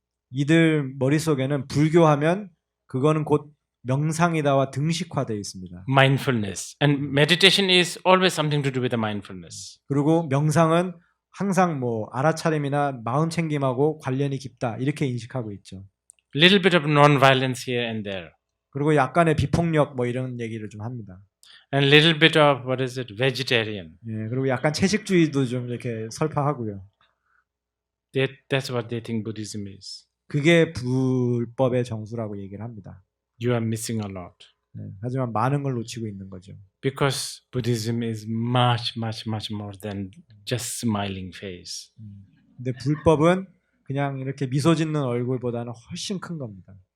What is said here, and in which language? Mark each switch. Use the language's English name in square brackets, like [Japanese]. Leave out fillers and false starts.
[Korean] 이들 머릿속에는 불교하면 그거는 곧 명상이다와 등식화되어 있습니다. [English] Mindfulness. And meditation is always something to do with the mindfulness. [Korean] 그리고 명상은 항상 뭐 알아차림이나 마음 챙김하고 관련이 깊다 이렇게 인식하고 있죠. [English] Little bit of non-violence here and there. [Korean] 그리고 약간의 비폭력 뭐 이런 얘기를 좀 합니다. [English] And little bit of what is it, vegetarian. [Korean] 예, 그리고 약간 채식주의도 좀 이렇게 설파하고요. [English] That's what they think Buddhism is. [Korean] 그게 불법의 정수라고 얘기를 합니다. [English] You are missing a lot. [Korean] 네, 하지만 많은 걸 놓치고 있는 거죠. [English] Because Buddhism is much more than just smiling face. [Korean] 근데 불법은 그냥 이렇게 미소 짓는 얼굴보다는 훨씬 큰 겁니다.